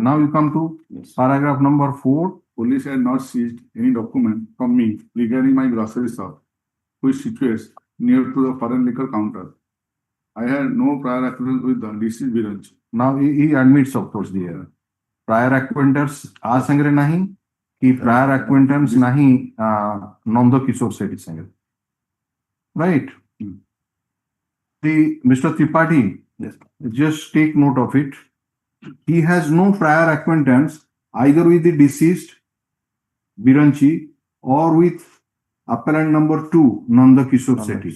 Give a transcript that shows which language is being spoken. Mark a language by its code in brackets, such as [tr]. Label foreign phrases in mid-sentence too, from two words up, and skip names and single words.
[en] Now you come to paragraph number 4. Police had not seized any document from me regarding my grocery shop, which situates near to the foreign liquor counter. I had no prior acquaintance with the deceased Biranji. Now he admits, of course, the error. Prior acquaintance [or] ଆ ସଙ୍ଗରେ ନାହିଁ କି [en] prior acquaintance [or] ନାହିଁ ନନ୍ଦ କିଶୋର ସେଠୀ ସଙ୍ଗରେ. [en] Right? The Mr. Tripathi, just take note of it. He has no prior acquaintance either with the deceased Biranchi or with appellant number 2, Nanda Kishore Sethi.